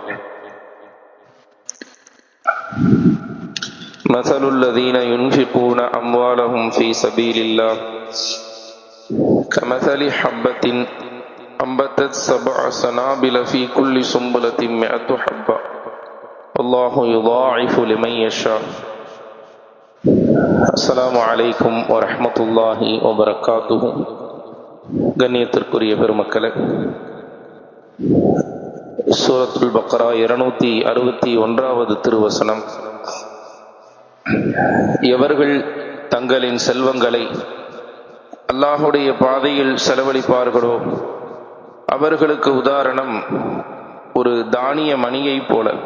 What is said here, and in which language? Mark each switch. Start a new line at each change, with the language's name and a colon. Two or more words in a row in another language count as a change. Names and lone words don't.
Arabic: مثل الذين ينفقون أموالهم في سبيل الله كمثل حبة أنبتت 7 سنابل في كل سنبلة 100 حبة والله يضاعف لمن يشاء. السلام عليكم ورحمة الله وبركاته.
Tamil: கண்ணியத்திற்குரிய பெருமக்களே, சூரத்துல் பக்ரா 261வது திருவசனம். எவர்கள் தங்களின் செல்வங்களை அல்லாஹுடைய பாதையில் செலவழிப்பார்களோ அவர்களுக்கு உதாரணம் ஒரு தானிய மணியை போல.